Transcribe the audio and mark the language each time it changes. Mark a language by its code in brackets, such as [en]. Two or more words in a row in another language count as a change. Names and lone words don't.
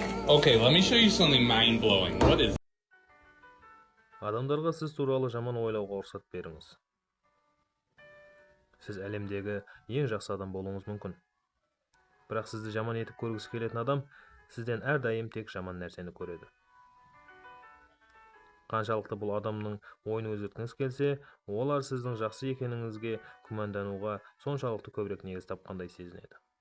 [en] Okay, let me show you something mind-blowing. What is [kk] Адамдарға сіз туралы жаман ойлауға рұқсат беріңіз. Сіз әлемдегі ең жақсы адам болуыңыз мүмкін. Бірақ сізді жаман етіп көргісі келетін адам сізден әрдайым тек жаман нәрсені көреді. Қаншалықты бұл адамның ойын өзгерткіңіз келсе, олар сіздің жақсы екеніңізге күмәндануға соншалықты көбірек негіз тапқандай сезінеді.